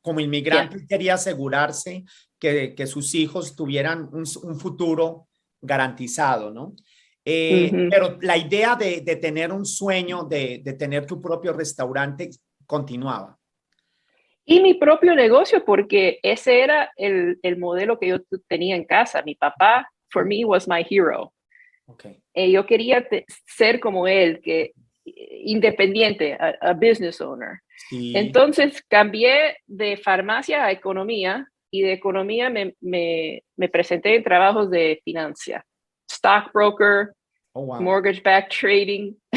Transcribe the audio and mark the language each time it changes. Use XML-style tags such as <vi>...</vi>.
<es>Como inmigrante, quería asegurarse que sus hijos tuvieran un futuro garantizado, ¿no? Pero la idea de tener un sueño, de tener tu propio restaurante, continuaba. Y mi propio negocio, porque ese era el modelo que yo tenía en casa. Mi papá,</es> <en>for me, was my hero. Okay.</en> <es>Yo quería ser como él, que independiente,</es> <en>a business owner.</en> <es>Sí. Entonces cambié de farmacia a economía y de economía me presenté en trabajos de financia, stockbroker, mortgage-backed trading.</es>